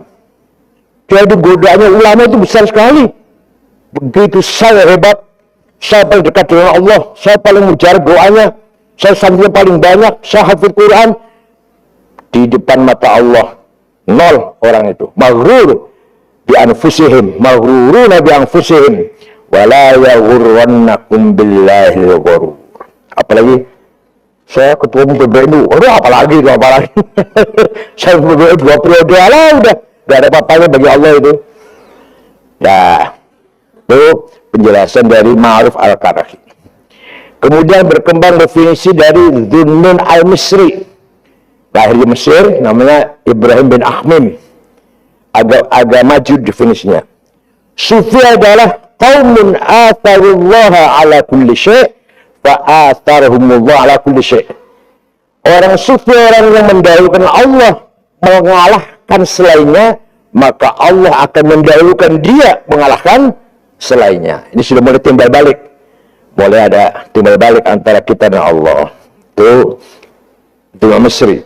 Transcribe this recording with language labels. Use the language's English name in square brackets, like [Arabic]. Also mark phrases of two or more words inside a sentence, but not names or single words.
[Indonesian] Jadi godaannya ulama itu besar sekali. Begitu saya hebat, saya paling dekat dengan Allah, saya paling mujarab doanya, saya santrinya paling banyak, saya hafid Quran. Di depan mata Allah, nol orang itu. [Arabic] مغرور بأنفسهم، مغرورون بأنفسهم، ولا يغرنكم بالله الغرور. [Indonesian] Apalagi saya ketua PBNU, apalagi saya PBNU 2 periode lah, udah gak ada apa-apanya bagi Allah itu. Nah, itu penjelasan dari Ma'ruf Al-Qarahi. Kemudian berkembang definisi dari Dhunnun Al-Misri, lahir di Mesir, namanya Ibrahim bin Akhmim. Agak maju definisinya. Sufi adalah [Arabic] قوم آثروا الله على كل شيء فآثرهم الله على كل شيء'. [Indonesian] Orang sufi, orang yang mendahulukan Allah, mengalahkan selainnya, maka Allah akan mendahulukan dia mengalahkan selainnya. Ini sudah mulai timbal balik. Mulai ada timbal balik antara kita dan Allah. Itu Imam Mesri.